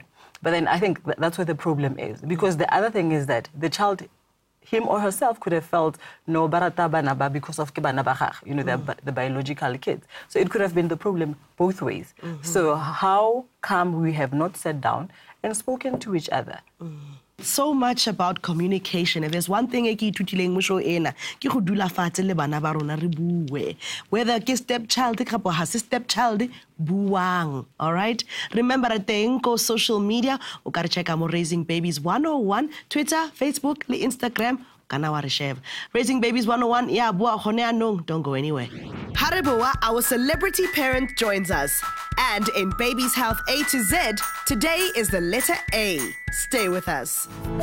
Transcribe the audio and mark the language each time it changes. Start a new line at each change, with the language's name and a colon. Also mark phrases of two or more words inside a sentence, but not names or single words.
English: But then I think that's where the problem is. Because the other thing is that the child, him or herself, could have felt
Southern Sotho: no barata banaba
English: because of the biological kids. So it could have been the problem both ways. So how come we have not sat down and spoken to each other? So much about communication. If there's one thing I keep
Southern Sotho: tutileng mo show ena, ke go dula fatshe le bana ba rona re bue. Whether ke stepchild kapo ha se stepchild buang.
English: All right? Remember at the social media,
Southern Sotho: o ka re check mo Raising Babies 101, Twitter, Facebook, le Instagram.
English: Raising Babies 101, yeah, don't go anywhere. Hariboa, our celebrity parent, joins us. And in Baby's Health A to Z, today is the letter A. Stay with us.